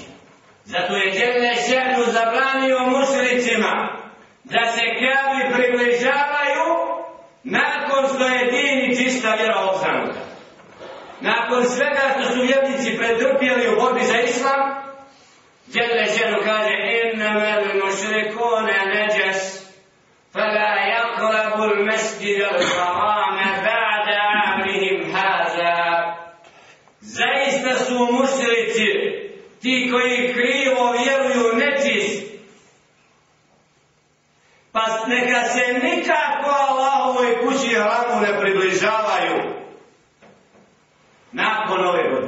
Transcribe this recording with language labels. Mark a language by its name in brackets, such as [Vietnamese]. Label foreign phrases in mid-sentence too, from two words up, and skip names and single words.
[Bosnian] Zato je [Arabic] جل شأنه [Bosnian] zabranio mušricima da se Kjabi približavaju nakon što je din i čista vjera obznanuta. Nakon svega što su vjernici pretrpjeli u borbi za islam, [Arabic] جل شأنه [Bosnian] kaže: [Arabic] إنما المشركون نجس فلا يقربوا المسجد الحرام بعد عامهم هذا. [Bosnian] Zaista su mušrici ti koji krivo vjeruju nečist, pa neka se nikako Allahovoj kući hramu ne približavaju nakon ove godine.